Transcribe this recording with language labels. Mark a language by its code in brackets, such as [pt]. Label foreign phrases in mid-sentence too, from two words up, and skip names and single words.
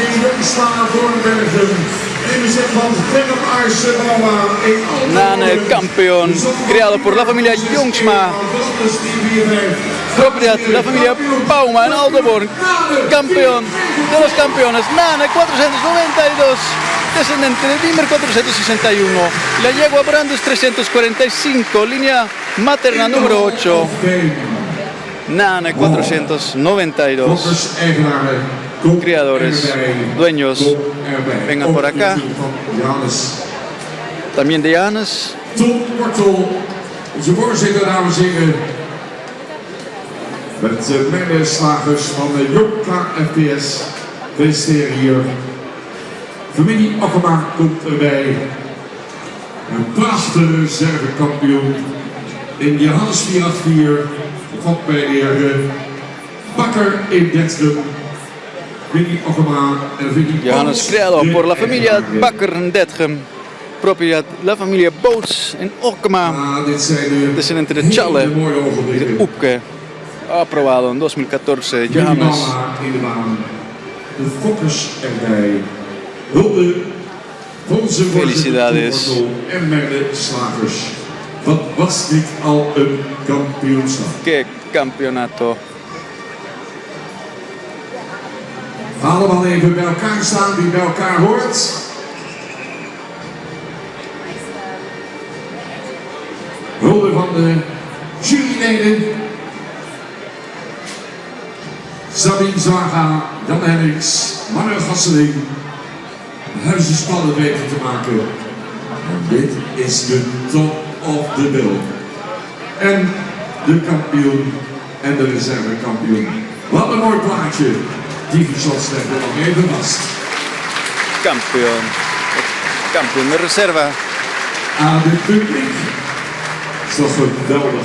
[es] Nane, el campeón, creado por la familia Jungsma, propiedad de la familia Bauma en Aldeborn, campeón de los campeones, Nane 492, descendente de Wimmer 461, la yegua Brandus 345, línea materna número 8, Nane 492. Criadores, dueños, vengan por acá. También de Johannes. [nl] Tom Kortel, onze voorzitter, dames en heren. Met de medeslagers van de Jokka FPS. Feliciteren hier. Familie Akkema komt erbij. Een prachtige reservekampioen in Johannes 484. Komt bij de heer Bakker in Detrum. Johannes, [es] creado por la familia Bakker en Detrum, propiedad de la familia Boots en Okkema, descendiente de Challe y de Oepke, aprobado en 2014. Johannes. Felicidades. Qué campeonato. [nl] Allemaal even bij elkaar staan, wie bij elkaar hoort. Hulde van de juryleden. Sabin Zwaga. Jan Hendricks, Manuel Gasseling, huizenspannen weten te maken. En dit is de [en] top of the bill. [nl] En de kampioen en de reservekampioen. Wat een mooi plaatje. Die Shots legt er nog even vast. [es] Campeón. Campeón de reserva. [nl] Aan het publiek. Is toch geweldig.